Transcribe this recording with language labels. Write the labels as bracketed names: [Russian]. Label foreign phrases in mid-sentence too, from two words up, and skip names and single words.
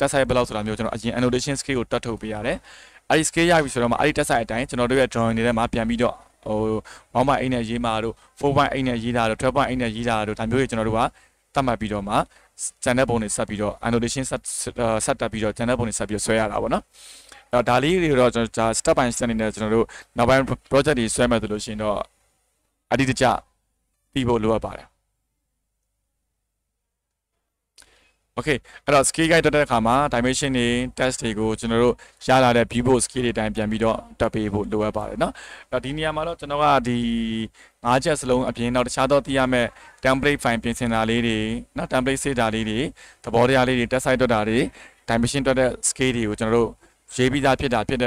[Burmese] site ဘယ်လောက်ဆိုတာမျိုးကျွန်တော်အရင် [English] annotation scale [Burmese] ကိုတွက်ထုတ်ပေးရတယ်အဲ့ဒီ scale ရပြီဆိုတော့မှအဲ့ဒီ [English] test site [Burmese] အတိုင်းကျွန်တော်တို့ရဲ့ drawing တွေထဲမှာပြန်ပြီးတော့1.8 နဲ့ရေးမှာတို့ 4.8 နဲ့ရေးတာတို့ 12.8 နဲ့ရေးတာတို့ဒါမျိုးတွေကျွန်တော်တို့ကသတ်မှတ်ပြီးတော့မှ channel ပုံတွေဆက်ပြီးတော့ annotation ဆက်တက်ပြီးတော့ channel ပုံတွေဆက်ပြီးဆွဲရတာပေါ့နော်အဲ့တော့ဒါလေးတွေတော့ကျွန်တော် [English] step by step [Burmese] အနေနဲ့ကျွန်တော်တို့နောက်ပိုင်း project တွေဆွဲမယ်ဆိုလို့ရှိရင်တော့အတိအကျပြီးဖို့လိုအပ်ပါတယ် okay အဲ့တော့ [English] scale guide [Burmese] တက်တဲ့အခါမှာ dimension တွေ test တွေကိုကျွန်တော်တို့ရလာတဲ့ [English] viewport scale [Burmese] တွေတိုင်းပြန်ပြီးတော့တက်ပေးဖို့လိုအပ်ပါတယ်เนาะအဲ့တော့ဒီနေရာမှာတော့ကျွန်တော်ကဒီ5ချက်စလုံးအပြင်နောက်တခြားသောသိရမယ့် [English] template file [Burmese] ပြင်ဆင်တာလေးတွေเนาะ template စေတာလေးတွေသဘောတရားလေးတွေ [English] test site [Burmese] တွက်တာတွေ dimension တွက်တဲ့ scale တွေကိုကျွန်တော်တို့ရေးပြီးသားဖြစ်တဲ့